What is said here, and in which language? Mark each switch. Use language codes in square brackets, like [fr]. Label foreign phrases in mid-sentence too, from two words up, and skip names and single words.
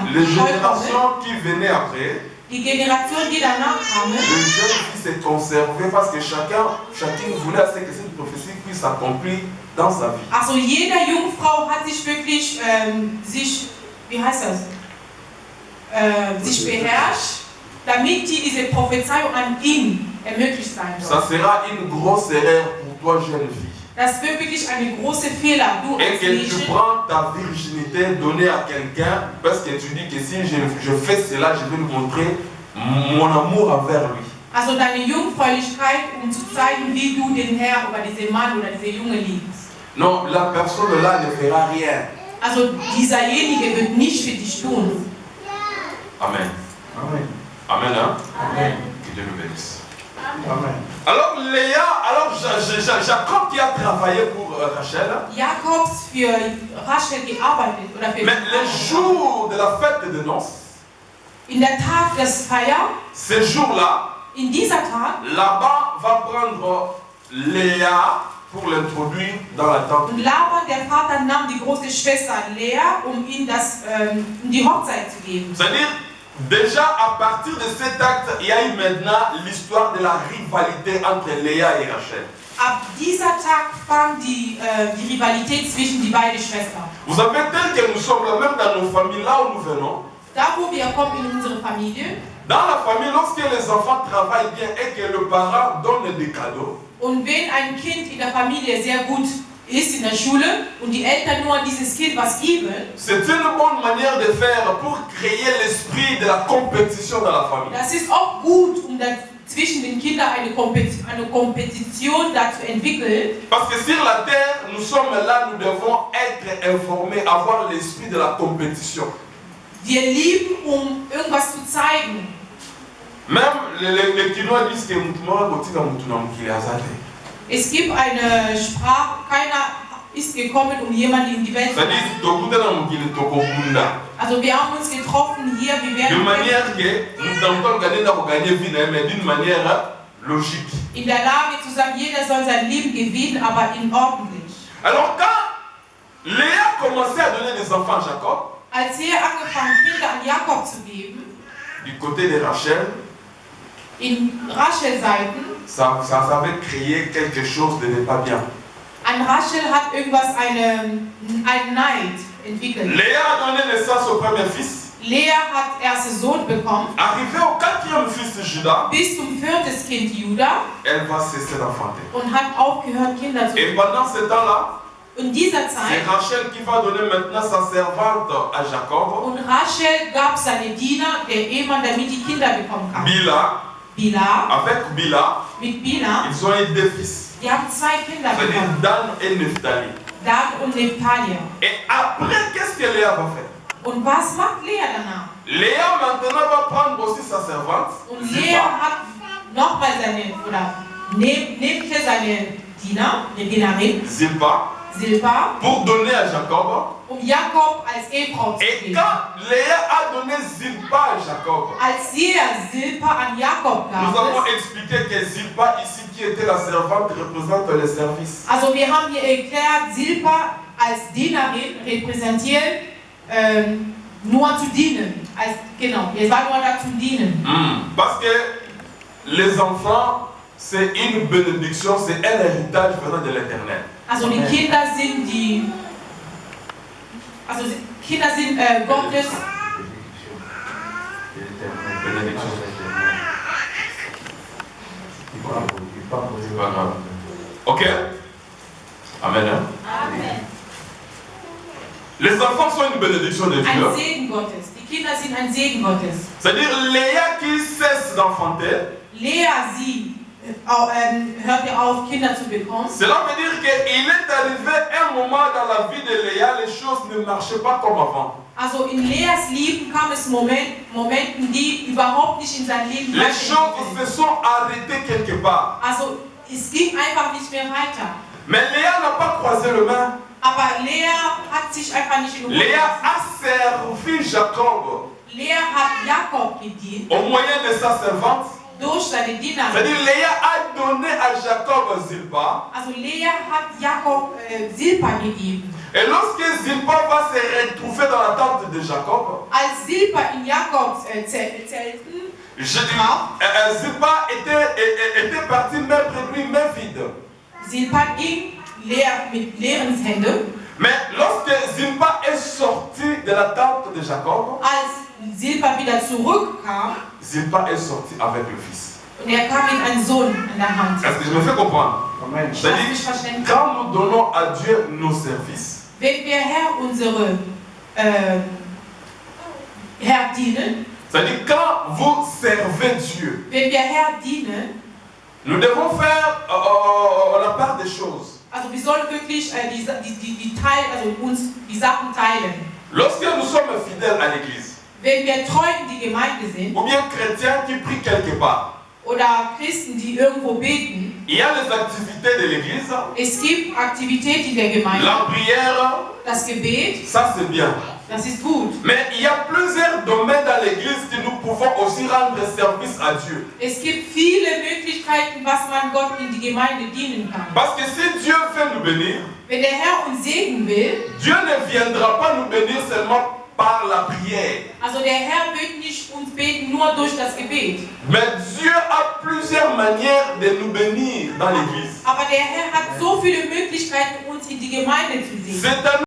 [fr] les [de] vollkommen, [fr] générations qui venaient après, [de] die Generation, die danach kamen, [fr] les jeunes filles se conservaient parce que chacune voulait à ce que cette prophétie puisse s'accomplir dans sa vie. [de] also jeder Jungfrau hat sich wirklich, wie heißt das, sich beherrscht, damit die diese Prophezeiung an ihn ermöglicht sein [fr] Ça [de] soll. [fr] sera une grosse erreur pour toi, jeune fille. [de] Das wird wirklich eine große Fehler, du [fr] Et [de] als [fr] que tu [de] Mädchen, [fr] prends ta virginité donnée à quelqu'un parce que tu dis que si je fais cela, je vais lui montrer mon amour envers lui. [de] also deine Jungfräulichkeit, um zu zeigen, wie du den Herr oder diesen Mann oder diese Junge liebst. [fr] Non, la personne là ne fera rien. [de] Also dieserjenige wird nicht für dich tun. [fr] Amen. Amen. Amen, hein? Amen. Que Dieu nous bénisse. Amen. Alors Jacob qui a travaillé pour Rachel, [de] Jakobs für Rachel gearbeitet oder für [fr] mais le jour de la fête de noces, [de] in der Tag des Feier, [fr] ce jour-là, [de] in dieser Tag, [fr] Laban va prendre Léa pour l'introduire dans la tente. [de] und Laban, der Vater, nahm die große Schwester Lea, um ihm die Hochzeit zu geben. [fr] C'est-à-dire, déjà à partir de cet acte, il y a eu maintenant l'histoire de la rivalité entre Léa et Rachel. [de] Ab dieser Tag fand die Rivalität zwischen die beiden Schwestern. [fr] Vous savez, tel que nous sommes là, même dans nos familles, là où nous venons, [de] Da, wo wir kommen in unsere Familie, [fr] dans la famille, lorsque les enfants travaillent bien et que le parent donne des cadeaux, [de] und wenn ein Kind in der Familie sehr gut ist in der Schule und die Eltern nur dieses Kind was geben, [fr] c'est une bonne manière de faire pour créer l'esprit de la compétition dans la famille. [de] das ist auch gut, um zwischen den Kindern eine Kompetition da zu entwickeln. [fr] Parce que sur la terre, nous sommes là, nous devons être informés, avoir l'esprit de la compétition. [de] Wir lieben, um irgendwas zu zeigen. [fr] Même les Kinois disent que [ln] Moutouma Botika Moutouna Moukile Azate. [de] Es gibt eine Sprache, keiner ist gekommen, um jemanden in die Welt zu [fr] C'est-à-dire, [de] bringen. [ln] Tokuta Moukile Tokokunda. [de] Also wir haben uns getroffen hier, wir [fr] De [de] werden [fr] manière que nous tentons de gagner vie, mais d'une manière logique. [de] in der Lage zu sagen, jeder soll sein Leben gewinnen, aber in ordentlich. [fr] Alors quand Léa commençait à donner des enfants enfants Jacob, [de] als er angefangen Kinder an Jakob zu geben, [fr] du côté de Rachel, [de] in Rachel-Seiten, [fr] ça avait créé quelque chose de ne pas bien. [de] an Rachel hat irgendwas, einen Neid entwickelt. [fr] Léa a donné naissance au premier fils. [de] Lea hat ersten Sohn bekommen. [fr] Arrivé au quatrième fils de Judas, [de] Bis zum viertes Kind Juda [fr] elle va cesser d'enfanter. [de] und hat aufgehört, Kinder zu [fr] Et pendant ce temps-là, [de] In dieser [fr] c'est [de] Zeit, [fr] Rachel qui va donner maintenant sa servante à Jacob, [de] und Rachel gab seine Diener, der Ehemann, damit die Kinder bekommen kann. [fr] Bila. [de] Bila, [fr] Avec Bila, [de] mit Bila, [fr] ils ont eu deux fils, [de] die haben zwei Kinder [fr] c'est-à-dire [de] bekommen. [fr] Dan et Nephtali. [de] Dan und Nephtali. [fr] Et après, qu'est-ce que Léa va faire? [de] Und was macht Lea danach? [fr] Léa maintenant va prendre aussi sa servante. [de] Und Lea hat nochmal nehmt seine Diener, eine Dienerin, [fr] Zilpa, [de] Silpa, [fr] pour donner à Jacob. [de] Jakob als Ehefrau zu [fr] Et [de] geben. [fr] quand Léa a donné Zilpa à Jacob, [de] Als Silpa an Jakob [fr] nous [de] gab [fr] avons [de] es, [fr] expliqué que Zilpa ici, qui était la servante, représente le service. [de] also wir haben hier erklärt, Silpa als Dienerin repräsentiert nur zu dienen. Genau, ihr war nur da zum Dienen. [fr] Parce que les enfants, c'est une bénédiction, c'est un héritage venant de l'Éternel. [de] Also die Kinder sind Gottes. [fr] Bénédiction. C'est pas grave. Ok? Amen. Amen. Les enfants sont une bénédiction de [de] Ein [fr] Dieu. [de] Segen Gottes. Die Kinder sind ein Segen Gottes. [fr] C'est-à-dire Léa qui cesse d'enfanter. [de] Lea, sie hörte auf, Kinder zu bekommen. [fr] Cela veut dire qu'il est arrivé un moment dans la vie de Léa, les choses ne marchaient pas comme avant. [de] Also in Leas Leben kam es Momenten, die überhaupt nicht in sein Leben [fr] Les choses se sont arrêtées quelque part. [de] Also es ging einfach nicht mehr weiter. [fr] Mais Léa n'a pas croisé le main. [de] Aber Lea hat sich einfach nicht in Ruhe [fr] Léa [de] gelassen. [fr] a servi Jacob [de] Lea hat Jakob gedient [fr] au moyen de sa servante. [de] durch seine Dienerin. [fr] C'est-à-dire Léa a donné à Jacob Zilpa. [de] Also Lea hat Jakob Silpa gegeben. [fr] Et lorsque Zilpa va se retrouver dans la tente de Jacob, [de] Als Silpa in Jakobs Zelten [fr] Zilpa était parti même près de lui, main vide. [de] Silpa ging mit leeren Händen. [fr] Mais lorsque Zilpa est sorti de la tente de Jacob, [de] Als Silpa wieder zurückkam, [fr] Zilpa est sorti avec le fils. [de] und er kam mit einem Sohn in der Hand. [fr] Est-ce que je me fais comprendre? [de] Hast du mich [fr] C'est-à-dire, [de] verstanden? [fr] quand nous donnons à Dieu nos services, [de] Wenn wir Herr dienen, [fr] c'est-à-dire quand vous servez Dieu, [de] wenn wir Herr dienen, [fr] nous devons faire la part des choses. [de] also wir sollen wirklich uns die Sachen teilen. [fr] Lorsque nous sommes fidèles à l'église, [de] Wenn wir treu in die Gemeinde sind [fr] ou bien chrétiens qui prient quelque part, [de] oder Christen, die irgendwo beten, [fr] il y a les activités de l'église, [de] es gibt Aktivitäten der Gemeinde, [fr] la prière, [de] das Gebet, [fr] ça c'est bien. [de] das ist gut. [fr] Mais il y a plusieurs domaines dans l'église que nous pouvons aussi rendre service à Dieu. [de] Es gibt viele Möglichkeiten, was man Gott in die Gemeinde dienen kann. [fr] Parce que si Dieu veut nous bénir, [de] Wenn der Herr uns segnen will, [fr] Dieu ne viendra pas nous bénir seulement par la prière. [de] also der Herr wird nicht uns beten nur durch das Gebet. [fr] Mais Dieu a plusieurs manières de nous bénir dans l'église. [de] Aber der Herr hat so viele Möglichkeiten, uns in die Gemeinde zu segnen. [fr] C'est à